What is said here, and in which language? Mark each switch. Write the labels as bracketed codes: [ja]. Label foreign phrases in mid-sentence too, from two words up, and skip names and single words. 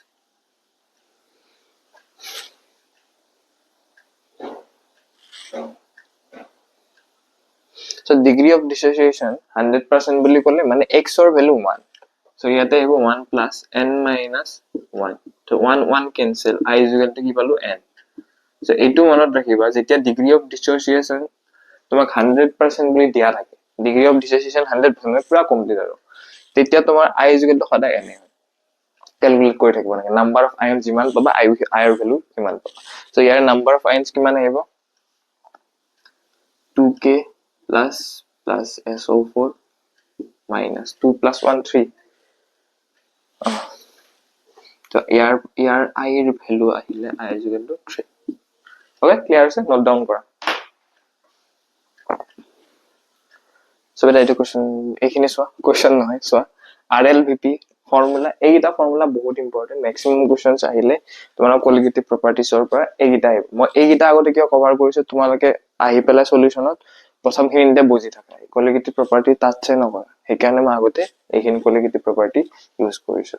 [en] So degree of dissociation 100% [as] বুলি ক'লে মানে [en] x or value 1. [as] So ইয়াতে আহিব 1 plus n minus 1. So 1 cancel. [en] I is equal to [as] কি পালো n. So এইটো মনত ৰাখিবা যেতিয়া [en] degree of dissociation [as] তোমাক 100% বুলি দিয়া থাকে, [en] degree of dissociation [as] 100 মানে পুৰা কমপ্লিট আৰু তেতিয়া তোমাৰ [en] I is equal to [as] সদায় n হয়। ক্যালকুলেট কৰি থাকিব লাগে [en] number of ion [as] যিমান পাবা I ৰ ভ্যালু কিমান পাবা। So ইয়াৰ [en] number of ions [as] কিমান আহিব [en] 2k plus SO4 minus 2 plus 1 [as] 3. So ইয়াৰ I ৰ ভ্যালু আহিলে [en] I is equal to 3. Okay, clear [as] আছে? [en] Note down [as] কৰা। So বেটা এইটো কোৱেশ্চন এইখিনি চোৱা, কোৱেশ্চন নহয় চোৱা RLVP ফৰ্মুলা, এইটা ফৰ্মুলা বহুত ইম্পৰ্টেন্ট, [en] maximum questions [as] আহিলে তোমাৰ [en] colligative properties [as] পৰা এইটা আহিব। মই এইটা আগতে কিয় কভাৰ কৰিছো তোমালোকে আহি পেলাই সলিউশনত প্ৰথম খিনিতে বুজি থাকা [en] colligative property [as] টাচে নকৰা, সেইকাৰণে মই আগতে এইখিনি [en] colligative property [as] ইউজ কৰিছো।